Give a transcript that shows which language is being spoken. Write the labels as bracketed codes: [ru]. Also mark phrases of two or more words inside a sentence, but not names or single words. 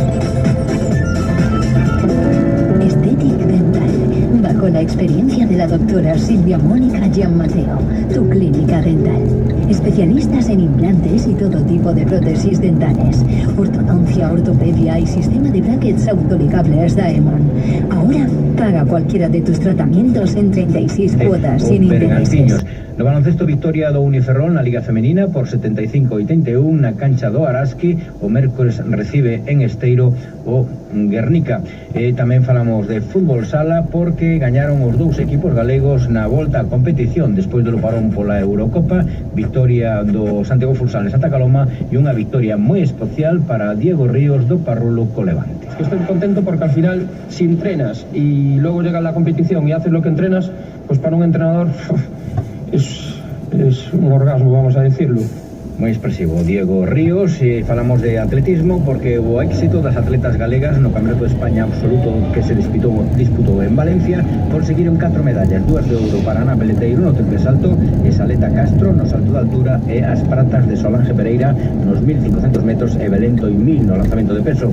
[es] Estetic Dental, bajo la experiencia de la doctora Silvia Mónica Gianmateo, tu clínica dental. Especialistas en implantes y todo tipo de prótesis dentales, ortodoncia, ortopedia y sistema de brackets autoligables Daemon. Ahora paga cualquiera de tus tratamientos en 36 cuotas sin intereses. [gl] No baloncesto, victoria do Uniferrol na Liga Femenina por 75-81 na cancha do Araski. O mércores recibe en Esteiro o Guernica. Tamén falamos de fútbol sala porque gañaron os dous equipos galegos na volta á competición despois do parón pola Eurocopa. Victoria do Santiago Futsal de Santa Coloma e unha victoria moi especial para Diego Ríos do Parrulo co Levante. [es] Es que estoy contento porque al final, si entrenas y luego llega la competición y haces lo que entrenas, pues para un entrenador es un orgasmo, vamos a decirlo. [gl] Moi expresivo Diego Ríos. Falamos de atletismo porque o éxito das atletas galegas no Campeonato de España absoluto que se disputou en Valencia conseguiron 4 medallas, 2 de ouro para Ana Peleteiro no triple salto e Saleta Castro no salto de altura e as pratas de Solange Pereira nos 1500 metros e Belento e 1000 no lanzamento de peso.